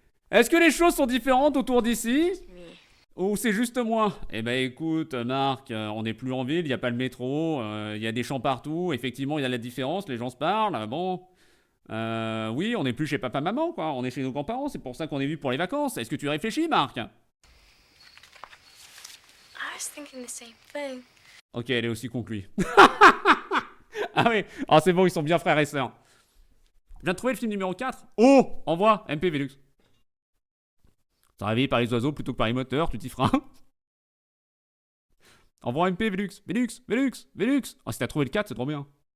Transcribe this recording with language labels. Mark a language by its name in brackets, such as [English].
[French] Est-ce que les choses sont différentes autour d'ici? Ou c'est juste moi? Eh ben écoute, Marc, on n'est plus en ville, il n'y a pas le métro, il y a des champs partout, effectivement il y a la différence, les gens se parlent, bon... oui, on n'est plus chez papa-maman, quoi, on est chez nos grands-parents, c'est pour ça qu'on est venu pour les vacances. Est-ce que tu réfléchis, Marc? [English] I was thinking the same thing. [French] Ok, elle est aussi con que lui. Ah oui, oh, c'est bon, ils sont bien frères et sœurs. Je viens de trouver le film numéro 4. Oh, envoie, MP Velux. T'as réveillé par les oiseaux plutôt que par les moteurs, tu t'y feras. Envoie MP Velux, Velux. Oh, si t'as trouvé le 4, c'est trop bien.